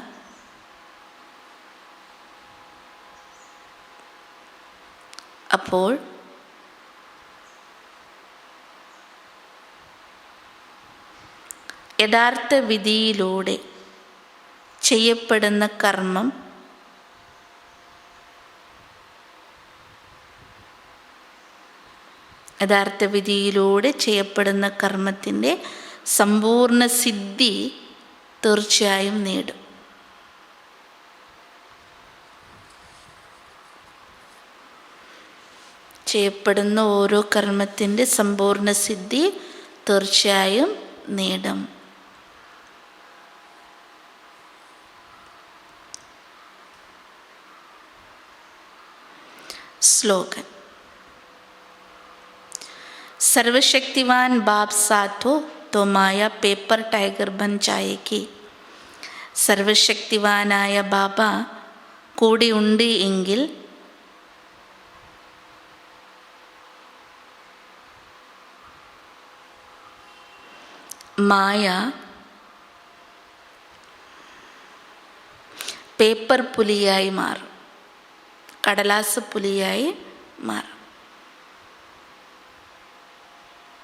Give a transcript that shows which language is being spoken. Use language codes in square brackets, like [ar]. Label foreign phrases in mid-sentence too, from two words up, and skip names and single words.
[ml] അപ്പോൾ യഥാർത്ഥ വിധിയിലൂടെ ചെയ്യപ്പെടുന്ന കർമ്മം യഥാർത്ഥ വിധിയിലൂടെ ചെയ്യപ്പെടുന്ന കർമ്മത്തിൻ്റെ സമ്പൂർണ്ണ സിദ്ധി തീർച്ചയായും നേടും. ചെയ്യപ്പെടുന്ന ഓരോ കർമ്മത്തിൻ്റെ സമ്പൂർണ്ണ സിദ്ധി തീർച്ചയായും നേടും. [hi] स्लोगन: सर्वशक्तिवान बाप साथ हो तो माया [en] paper tiger [hi] बन जाएगी. [ml] സർവശക്തിവാനായ ബാബ കൂടി ഉണ്ട് എങ്കിൽ മായ പേപ്പർ പുലിയായി മാറും, കടലാസ് പുലിയായി മാറും.